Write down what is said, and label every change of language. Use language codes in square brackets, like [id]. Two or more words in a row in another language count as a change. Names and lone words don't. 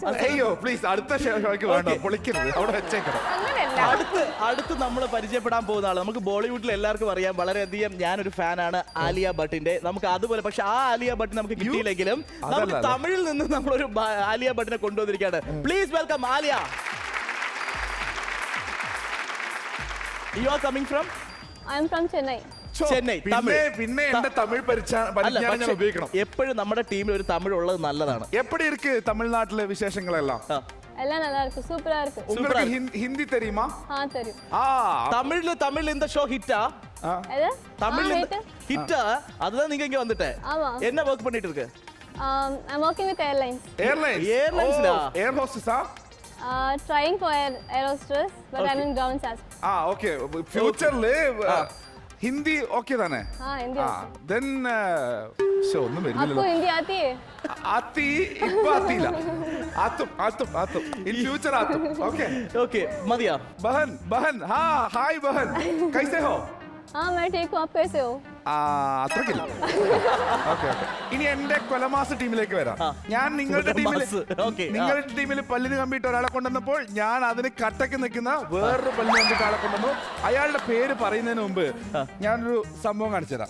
[ml] അയ്യോ പ്ലീസ്, അടുത്ത ഷോയ്ക്ക് വേണ്ട, പൊളിക്കരുത്, അവിടെ വെച്ചേക്കണം. അങ്ങനെയല്ല. അടുത്ത് നമ്മൾ പരിചയപ്പെടാൻ പോകുന്ന ആള് നമുക്ക് ബോളിവുഡിൽ എല്ലാവർക്കും അറിയാം, വളരെയധികം ഞാനൊരു ഫാനാണ് ആലിയ ഭട്ടിന്റെ. നമുക്ക് അതുപോലെ പക്ഷെ ആ ആലിയ ഭട്ട് നമുക്ക് കിട്ടിയില്ലെങ്കിലും നമുക്ക് തമിഴിൽ നിന്ന് നമ്മളൊരു ആലിയ ഭട്ടിനെ കൊണ്ടുവന്നിരിക്കുകയാണ്. [en] please welcome Aliya. You are coming from? I am from Chennai. [ml] ചെന്നൈ. പിന്നെ എന്റെ തമിഴ് പരിജ്ഞാനം ഞാൻ ഉപയോഗിക്കണം. എപ്പോഴും നമ്മുടെ ടീമിൽ ഒരു തമിഴ് ഉള്ളത് നല്ലതാണ്. [ta] எப்படி இருக்கு தமிழ்நாட்டுல விசேஷங்களெல்லாம்? எல்லாம் நல்லா இருக்கு, சூப்பரா இருக்கு. உங்களுக்கு ஹிந்தி தெரியுமா? தெரியும். தமிழ்ல இந்த ஷோ ஹிட்டா? எது? தமிழ்ல ஹிட்டா? அதுதான் நீங்க இங்க வந்துட்டே. ஆமா. என்ன வர்க் பண்ணிட்டு இருக்கு? [en] I'm working with airlines. Airlines டா. Air hostess-ஆ? Trying for air hostess, but I'm in ground SAS. [ta] ஓகே. [ml] ഫ്യൂച്ചറില് ഹിന്ദി ഓക്കെ തന്നെ? [hi] हिंदी. [ml] then ഒന്നും [hi] आपको [ml] വരുന്നില്ലല്ലോ. [hi] हिंदी आती है? [ml] ആത്തി ഇപ്പൊ ആത്തിയില്ല. ആത്തും [en] in future [ml] ആത്തും. ഓക്കെ ഓക്കെ മതിയാ? [hi] बहन हाय बहन, कैसे हो? हाँ मैं ठीक हूँ, आप कैसे हो? [ml] അത്രക്കില്ല. ഓക്കെ ഇനി എന്റെ കൊലമാസ ടീമിലേക്ക് വരാം. ഞാൻ നിങ്ങളുടെ ടീമിൽ പല്ലിന് കമ്പിയിട്ട് ഒരാളെ കൊണ്ടുവന്നപ്പോൾ ഞാൻ അതിന് കട്ടക്ക് നിൽക്കുന്ന വേറൊരു പല്ലിന് കമ്പിയിട്ട് ആളെ കൊണ്ടുവന്നു. അയാളുടെ പേര് പറയുന്നതിന് മുമ്പ് ഞാനൊരു സംഭവം കാണിച്ചു തരാം.